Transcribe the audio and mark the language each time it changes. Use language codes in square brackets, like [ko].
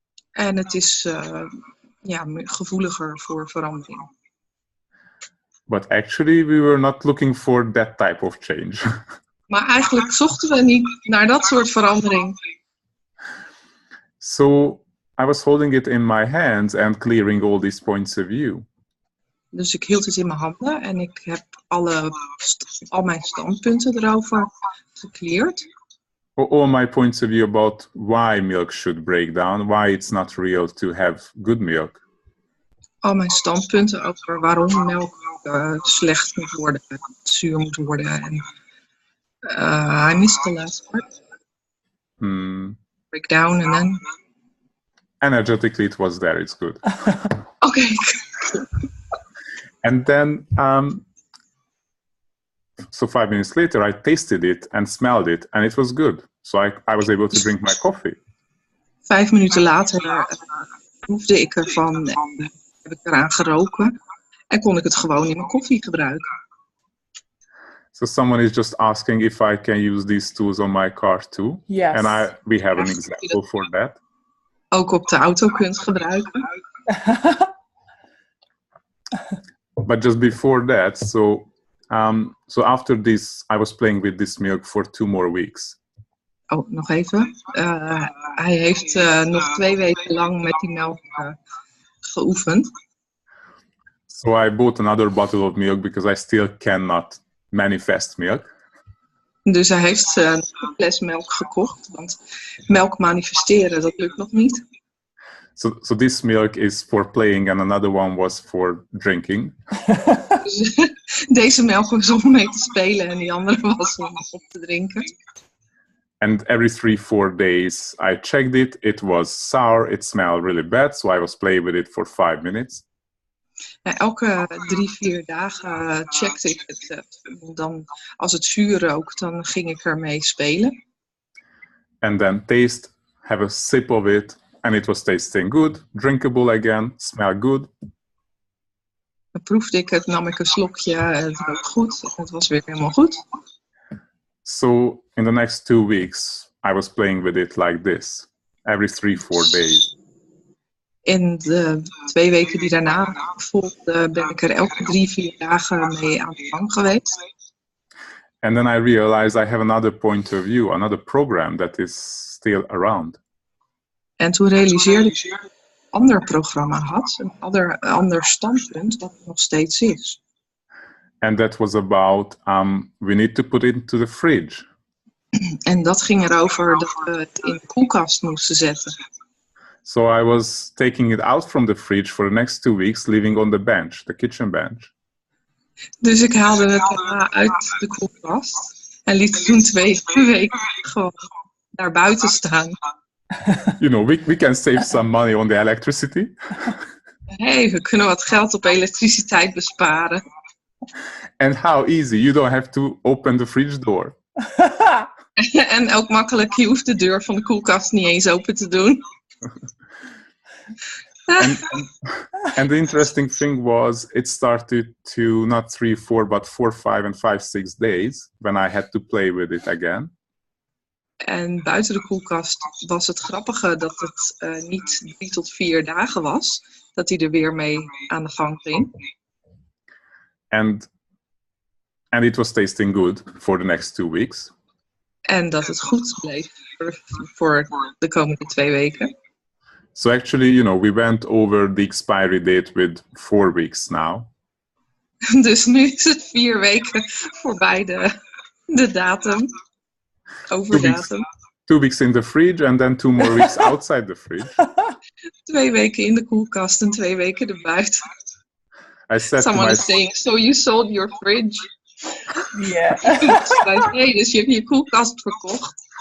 [nl] En het is gevoeliger voor verandering. [en] But actually, we were not looking for that type of change. [nl] Maar eigenlijk zochten we niet naar dat soort verandering. [en] So I was holding it in my hands and clearing all these points of view. [nl] Dus ik hield het in mijn handen en ik heb al mijn standpunten erover gecleared. [en] All my points of view about why milk should break down, why it's not real to have good milk. [nl] Al mijn standpunten over waarom melk slecht moet worden, zuur moet worden. [en] En I missed the last part. Break down and then. Energetically, it was there. It's good. Okay. And then, so 5 minutes later, I tasted it and smelled it, and it was good. So I was able to drink my coffee. [nl] 5 minuten later proefde ik ervan en heb ik eraan geroken en kon ik het gewoon in mijn koffie gebruiken. [en] So someone is just asking if I can use these tools on my car too. Yes. And we have an example for that. [nl] Ook op de auto kunt gebruiken. [en] But just before that, so after this, I was playing with this milk for 2 more weeks. [nl] Oh, nog even. Hij heeft nog 2 weken lang met die melk geoefend. [en] So I bought another bottle of milk because I still cannot manifest milk. [nl] Dus hij heeft een fles melk gekocht, want melk manifesteren, dat lukt nog niet. [en] So this milk is for playing and another one was for drinking. [nl] Dus deze melk was om mee te spelen en die andere was om op te drinken. [en] And every 3-4 days I checked it. It was sour. It smelled really bad. So I was playing with it for 5 minutes. [nl] Ja, elke 3-4 dagen checkte ik het. Dan, als het zuur rook, dan ging ik ermee spelen. [en] And then have a sip of it. And it was tasting good, drinkable again, smelled good. [nl] Dan proefde ik het, nam ik een slokje, het rook goed. En het was weer helemaal goed. [en] So in the next 2 weeks, I was playing with it like this. Every 3-4 days. [nl] In de 2 weken die daarna volgden, ben ik er elke 3-4 dagen mee aan de gang geweest. [en] And then I realized I have another point of view, another program that is still around. [nl] En toen realiseerde ik dat ik een ander programma had, een ander standpunt, dat er nog steeds is. [en] And that was about, we need to put it into the fridge. [nl] En dat ging erover dat we het in de koelkast moesten zetten. [en] So I was taking it out from the fridge for the next 2 weeks, leaving on the bench, the kitchen bench. [nl] Dus ik haalde het daarna uit de koelkast en liet het toen 2 weken gewoon daar buiten staan. [en] You know, we can save some money on the electricity. [nl] Hey, we kunnen wat geld op elektriciteit besparen. [en] And how easy, you don't have to open the fridge door. [nl] En ook makkelijk, je hoeft de deur van de koelkast niet eens open te doen. [en] and the interesting thing was, it started to not 3, 4, but 4, 5, and 5, 6 days when I had to play with it again. [nl] En buiten de koelkast was het grappige dat het niet 3 tot 4 dagen was, dat hij er weer mee aan de gang ging. [en] And And it was tasting good for the next 2 weeks. [nl] En dat het goed bleef voor de komende 2 weken. [en] So actually, we went over the expiry date with 4 weeks now. [nl] Dus nu is het 4 weken voorbij de datum. Overdatum. [en] 2 weeks in the fridge and then 2 more weeks outside the fridge. [nl] 2 weken in de koelkast en 2 weken erbuiten. [en] I said Someone to is saying, so you sold your fridge? Yeah. [nl] Nee, dus je hebt je koelkast verkocht.